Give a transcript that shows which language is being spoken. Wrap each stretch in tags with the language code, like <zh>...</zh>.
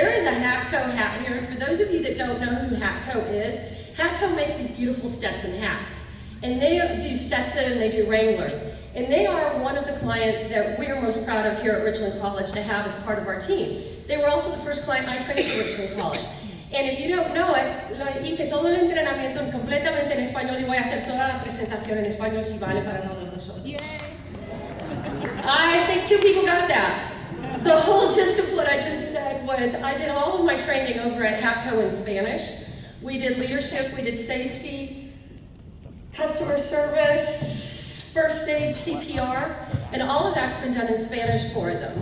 <en>There is a Hatco hat here, and for those of you that don't know who Hatco is, Hatco makes these beautiful Stetson hats. And they do Stetson and they do Wrangler. And they are one of the clients that we are most proud of here at Richland College to have as part of our team. They were also the first client I trained at Richland College. And if you don't know it,</en> <es>hice todo el entrenamiento completamente en español y voy a hacer toda la presentación en español si vale para todos nosotros.</es> <en>I think 2 people got that. The whole gist of what I just said was I did all of my training over at Hatco in Spanish. We did leadership, we did safety, customer service, first aid, CPR, and all of that's been done in Spanish for them.</en>